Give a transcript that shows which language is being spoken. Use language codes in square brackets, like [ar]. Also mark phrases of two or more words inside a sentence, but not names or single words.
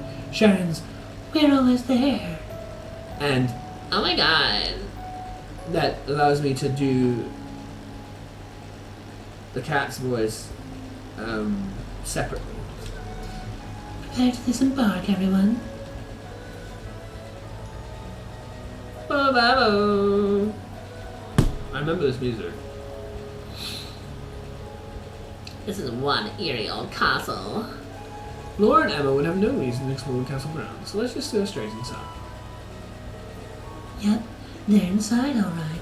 [en] Sharon's, we're almost there. and Oh my god. that allows me to do the cat's voice separately. Prepare to disembark, everyone. Ba-ba-bo. I remember this music. This is one eerie old castle. Laura and Emma would have no reason to explore the castle grounds, so let's just go straight inside. Yep, they're inside alright.